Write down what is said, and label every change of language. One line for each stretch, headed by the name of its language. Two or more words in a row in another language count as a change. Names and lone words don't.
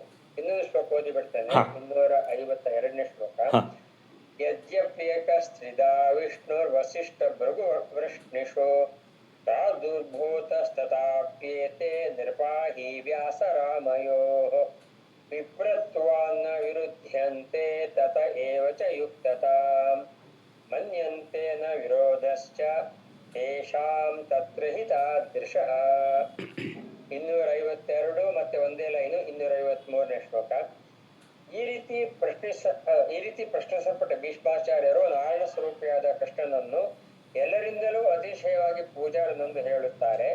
Kannada: ಇನ್ನೊಂದು ಶ್ಲೋಕ ಓದಿ ಬಿಡ್ತೇನೆ. 252ನೇ ಶ್ಲೋಕ.
Sanskrit: ಯದ್ಯಪ್ಯೇಕಸ್ತ್ರಿಧಾ ವಿಷ್ಣುರ್ವಸಿಷ್ಠ ಭೃಗು ವೃಷ್ಣಿಷು ಪ್ರಾದುರ್ಭೂತಸ್ತಥಾಪ್ಯೇತೆ ನಿರ್ಪಾಹಿ ವ್ಯಾಸರಾಮಯೋಃ ವಿಪ್ರತ್ವಾನ್ನ ವಿರುದ್ಧ್ಯಂತೆ ತತ ಏವ ಚ ಯುಕ್ತತಾಂ ಮನ್ಯಂತೆ ನ ವಿರೋಧಶ್ಚ ತೇಷಾಂ ತತ್ರ ಹಿ ತಾದೃಶಃ.
Kannada: 252 ಮತ್ತೆ ಒಂದೇ ಲೈನು 253ನೇ ಶ್ಲೋಕ. ಈ ರೀತಿ ಪ್ರಶ್ನಿಸಲ್ಪಟ್ಟ ಭೀಷ್ಮಾಚಾರ್ಯರು ನಾರಾಯಣ ಸ್ವರೂಪಿಯಾದ ಕೃಷ್ಣನನ್ನು ಎಲ್ಲರಿಂದಲೂ ಅತಿಶಯವಾಗಿ ಪೂಜಾರನೆಂದು ಹೇಳುತ್ತಾರೆ.